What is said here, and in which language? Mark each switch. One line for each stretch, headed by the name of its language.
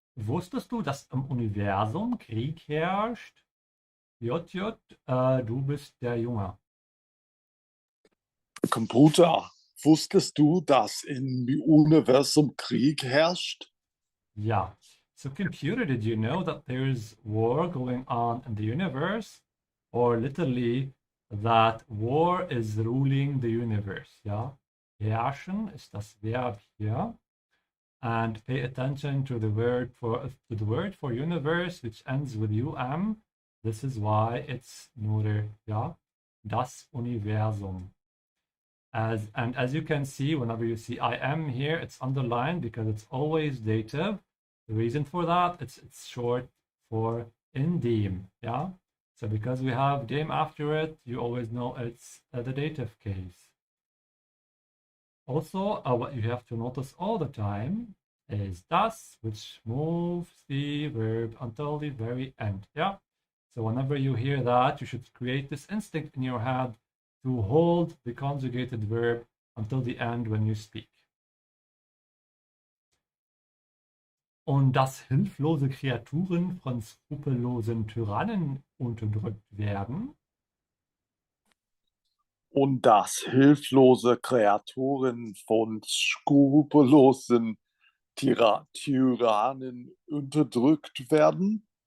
German: Wusstest du, dass im Universum Krieg herrscht? JJ, du bist der Junge. Computer, wusstest du, dass im Universum Krieg herrscht?
English: Yeah. So, computer, did you know that there's war going on in the universe? Or literally, that war is ruling the universe. Yeah.
German: Herrschen ist das Verb hier.
English: And pay attention to the word for universe, which ends with um. This is why it's neuter. Yeah.
German: Das Universum.
English: As you can see, whenever you see I am here, it's underlined because it's always dative. The reason for that, it's short for in dem, yeah? So because we have dem after it, you always know it's the dative case. Also, what you have to notice all the time is das, which moves the verb until the very end, yeah? So whenever you hear that, you should create this instinct in your head to hold the conjugated verb until the end when you speak.
German: Und dass hilflose Kreaturen von skrupellosen Tyrannen unterdrückt werden. Und dass hilflose Kreaturen von skrupellosen Tyrannen unterdrückt werden?